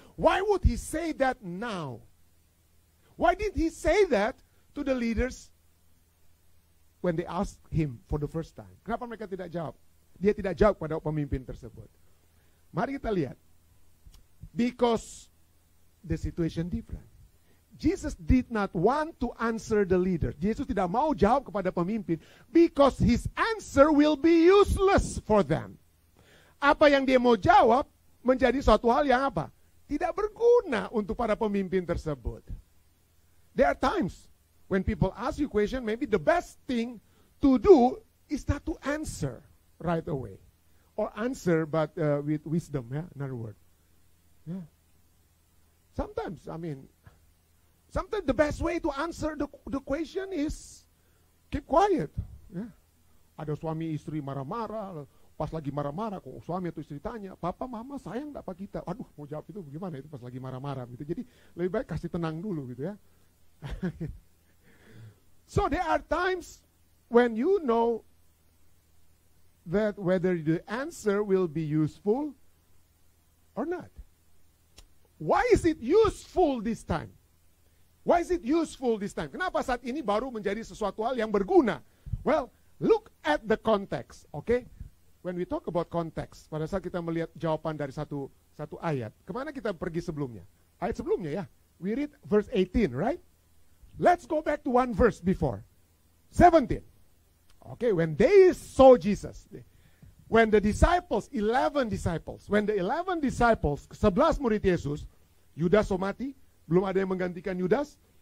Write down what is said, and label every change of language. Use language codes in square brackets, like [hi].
[en] Why would he say that now? Why did he say that to the leaders when they asked him for the first time? [id] Kenapa mereka tidak jawab? Dia tidak jawab pada pemimpin tersebut. Mari kita lihat. [en] Because the situation different. Jesus did not want to answer the leader. [id] Yesus tidak mau jawab kepada pemimpin [en] because his answer will be useless for them. [id] Apa yang dia mau jawab menjadi suatu hal yang apa? Tidak berguna untuk para pemimpin tersebut. [en] There are times when people ask you question, maybe the best thing to do is not to answer right away. Or answer but with wisdom, yeah, in other words. Yeah. Sometimes the best way to answer the question is keep quiet. [id] Ya. Ada suami istri marah-marah, pas lagi marah-marah, kok suami atau istri tanya, papa mama sayang nggak apa kita? Aduh, mau jawab itu bagaimana itu pas lagi marah-marah gitu. Jadi lebih baik kasih tenang dulu gitu ya. [en] So there are times when you know that whether the answer will be useful or not. Why is it useful this time? Why is it useful this time? [id] Kenapa saat ini baru menjadi sesuatu hal yang berguna? [en] Well, look at the context, okay? When we talk about context, [id] pada saat kita melihat jawaban dari satu ayat, kemana kita pergi sebelumnya? Ayat sebelumnya ya. [en] We read verse 18, right? Let's go back to one verse before. 17. Okay, when they saw Jesus, when the disciples, 11 disciples, [id] 11 murid Yesus, Yudas mati, belum ada yang menggantikan Yudas.